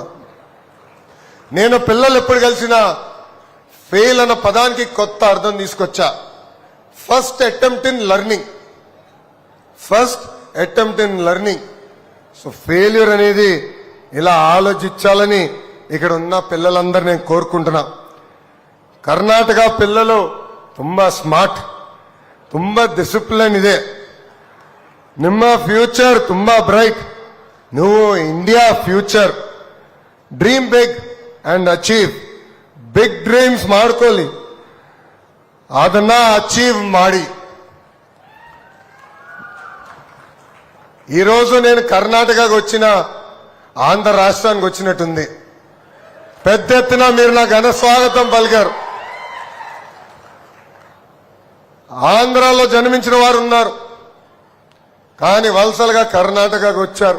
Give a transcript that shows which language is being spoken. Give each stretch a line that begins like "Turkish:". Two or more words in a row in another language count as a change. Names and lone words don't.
Telugu: నేను పిల్లలు ఎప్పుడు కలిసినా ఫెయిల్ అన్న పదానికి కొత్త అర్థం తీసుకొచ్చా.
English: First attempt in learning. so failure
Telugu: అనేది ఇలా ఆలోచించాలని ఇక్కడ ఉన్న పిల్లలందరూ నేను కోరుకుంటున్నా. కర్ణాటక పిల్లలు
Kannada: ತುಂಬಾ ಸ್ಮಾರ್ಟ್, ತುಂಬಾ ಡಿಸಿಪ್ಲಿನ್ ಇದೆ. ನಿಮ್ಮ ಫ್ಯೂಚರ್ ತುಂಬಾ ಬ್ರೈಟ್.
English: ನೀವು India future. Dream big and achieve. big dreams
Kannada: ಮಾಡ್ಕೊಳ್ಳಿ, ಅದನ್ನ అచీవ్ ಮಾಡಿ.
Telugu: ఈరోజు నేను కర్ణాటకకు వచ్చిన ఆంధ్ర రాష్ట్రానికి వచ్చినట్టుంది. పెద్ద ఎత్తున మీరు నా ఘన స్వాగతం పలికారు. ఆంధ్రాలో జన్మించిన వారు ఉన్నారు, కానీ వలసలుగా కర్ణాటకకు వచ్చారు.